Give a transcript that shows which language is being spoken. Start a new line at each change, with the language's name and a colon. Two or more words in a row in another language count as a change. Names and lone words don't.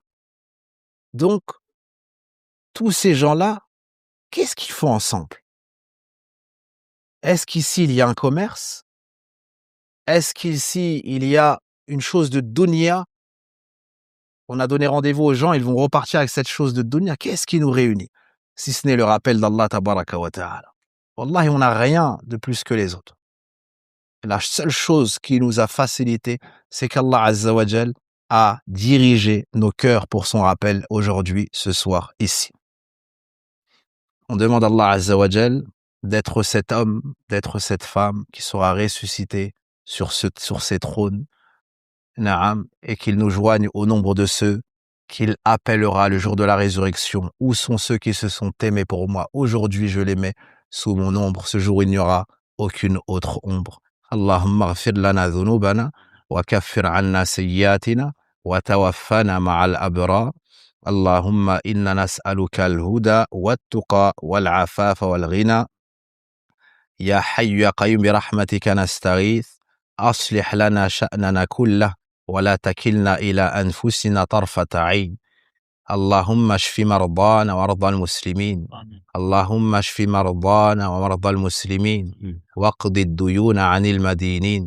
French: Donc, tous ces gens-là, qu'est-ce qu'ils font ensemble? Est-ce qu'ici, il y a un commerce? Est-ce qu'ici, il y a une chose de dunya? On a donné rendez-vous aux gens, ils vont repartir avec cette chose de dunya. Qu'est-ce qui nous réunit? Si ce n'est le rappel d'
Arabic: الله تبارك وتعالى.
French: Wallahi, on n'a rien de plus que les autres. La seule chose qui nous a facilité, c'est qu'
Arabic: الله عز وجل
French: a dirigé nos cœurs pour son rappel aujourd'hui, ce soir, ici. On demande à
Arabic: الله عز وجل
French: d'être cet homme, d'être cette femme qui sera ressuscité sur ces trônes, Naam, et qu'il nous joigne au nombre de ceux qu'il appellera le jour de la résurrection. Où sont ceux qui se sont aimés pour moi? Aujourd'hui, je les mets sous mon ombre. Ce jour, il n'y aura aucune autre ombre.
Arabic: اللهم اغفر لنا ذنوبنا وكفر عنا سيئاتنا وتوفنا مع الأبرار. اللهم إنا نسألك الهدى والتقى والعفاف والغنى. يا حي يا قيوم برحمتك نستغيث. أصلح لنا شأننا كله ولا تكلنا إلى أنفسنا طرفة عين. اللهم اشف مرضانا ومرضى المسلمين. اللهم اشف مرضانا ومرضى المسلمين واقض الديون عن المدينين.